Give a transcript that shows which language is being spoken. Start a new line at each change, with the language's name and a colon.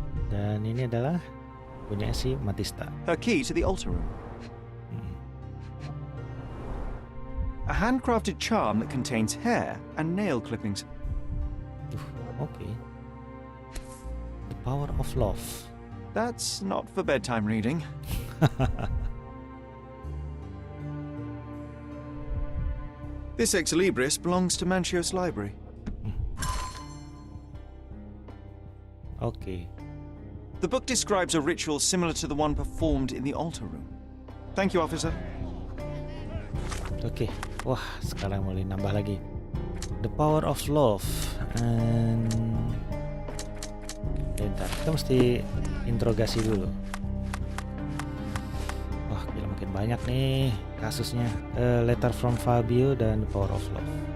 Indonesian: Dan ini adalah punya si Matista.
English: Her key to the altar room. A handcrafted charm that contains hair and nail clippings. Okay. The power of love. That's not for bedtime reading. This ex libris belongs to Mancios' library. Okay. The book describes a ritual similar to the one performed in the altar room. Thank you, officer.
Indonesian: Oke. Wah, sekarang mulai nambah lagi. The power of love and bentar, kita mesti interogasi dulu. Wah, gila makin banyak nih kasusnya. Letter from Fabio dan the power of love.